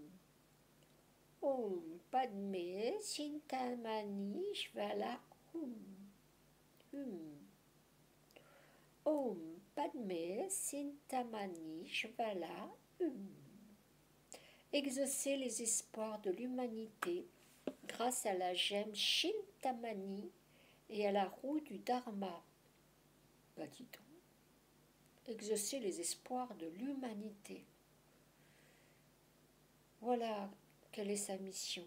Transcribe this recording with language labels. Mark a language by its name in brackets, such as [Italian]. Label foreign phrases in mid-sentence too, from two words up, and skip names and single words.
[Sanskrit] Om Padme Sintamani Shvala Hum. Om Padme Sintamani Shvala Hum. [French] Exaucer les espoirs de l'humanité grâce à la gemme Shintamani et à la roue du Dharma. Bah dis donc. Exaucer les espoirs de l'humanité. Voilà quelle est sa mission.